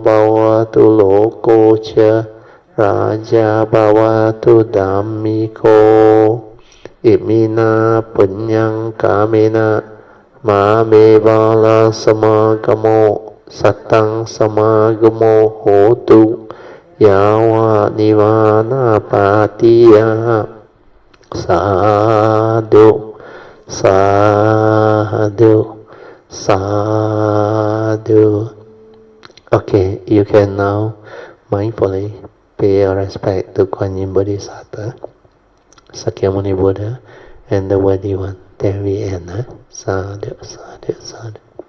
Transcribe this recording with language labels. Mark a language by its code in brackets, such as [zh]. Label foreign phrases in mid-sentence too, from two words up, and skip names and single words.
[pi] Bhavatu Loko Cha Raja Bhavatu Dhammiko Imina Punyang Kamena Mame Vala Samagamo Satang Samagamo Hotu Yawa Nivana Patiya Sadhu Sadhu Sadhu. [en] Okay, you can now mindfully pay your respect to Kuan Yin Bodhisattva, Sakyamuni Buddha, and the worthy one. Then we end. [pi] Sadhu, sadhu, sadhu.